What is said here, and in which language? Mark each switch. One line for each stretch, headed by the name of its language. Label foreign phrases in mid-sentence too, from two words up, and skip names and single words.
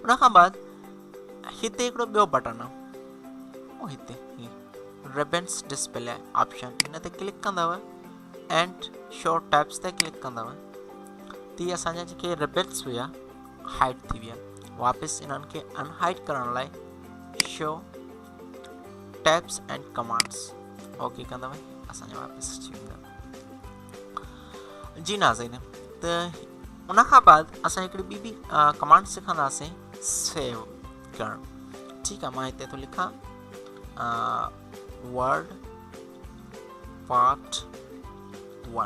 Sindhi: उन खां बाद हिते हिकिड़ो ॿियो बटन आहे, हिते
English: Ribbons Display Option,
Sindhi: हिन ते क्लिक कंदव
English: and Show Tabs
Sindhi: ते क्लिक कंदव त असांजा जेके रिबन्स हुया हाइड थी विया। वापसि इन्हनि खे अनहाइड करण लाइ
English: Show Tabs and Commands OK
Sindhi: कंदव, असांजा वापसि अची वेंदा। जी नाज़रीन, त उन खां बाद असां हिकिड़ी ॿी बि कमांड सिखंदासीं सेव करणु। ठीकु आहे, मां हिते थो लिखां
English: Word part 1.